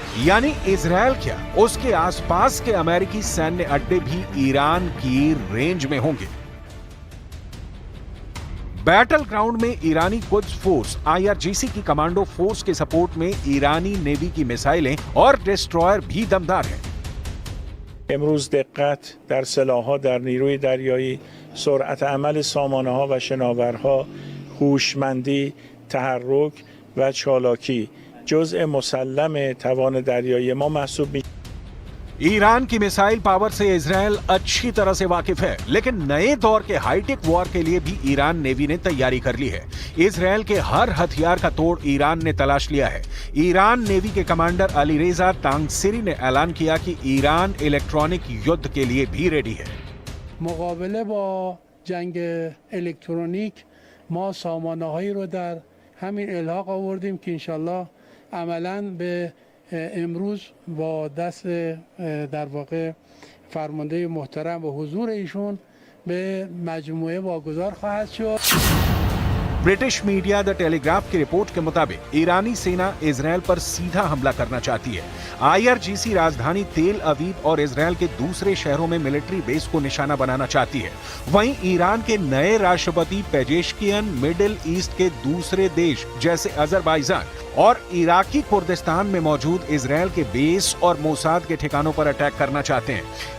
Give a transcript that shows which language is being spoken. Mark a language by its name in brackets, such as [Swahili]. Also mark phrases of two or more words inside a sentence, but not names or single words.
[Hindi] यानी इजराइल क्या, उसके आसपास के अमेरिकी सैन्य अड्डे भी ईरान की रेंज में होंगे। [English] battle ground [Hindi] में ईरानी कुद्स फोर्स IRGC की [English] commando force [Hindi] के सपोर्ट में ईरानी नेवी की मिसाइलें और डिस्ट्रॉयर भी दमदार हैं। [Persian] امروز دقت در سلاح‌ها در نیروی دریایی، سرعت عمل سامانه‌ها و شناورها، هوشمندی، تحرک و چالاکی جزء مسلم توان دریایی ما محسوب می‌شود. [Hindi] ईरान की [English] missile power [Hindi] से इजराइल अच्छी तरह से वाकिफ है, लेकिन नए दौर के [English] hi-tech war [Hindi] के लिए भी ईरान नेवी ने तैयारी कर ली है। इजराइल के हर हथियार का तोड़ ईरान ने तलाश लिया है। ईरान नेवी के कमांडर अलीरेजा तांगसिरी ने ऐलान किया कि ईरान इलेक्ट्रॉनिक युद्ध के लिए भी रेडी है। [Persian] मुकाबले با जंग الکترونیک ما سامانه‌هایی رو در همین الحاق آوردیم که انشالله عملاً به امروز با دست در واقع فرمانده محترم و حضور ایشون به مجموعه واگذار خواهد شد. [Hindi] ब्रिटिश मीडिया द टेलीग्राफ की रिपोर्ट के मुताबिक ईरानी सेना इजराइल पर सीधा हमला करना चाहती है। IRGC राजधानी तेल अवीव और इजराइल के दूसरे शहरों में [English] military base [Hindi] को निशाना बनाना चाहती है। वहीं ईरान के नए राष्ट्रपति पेजेश्कियन मिडिल ईस्ट के दूसरे देश जैसे अजरबैजान और इराकी कुर्दिस्तान में मौजूद इजराइल के बेस और मोसाद के ठिकानों पर अटैक करना चाहते हैं।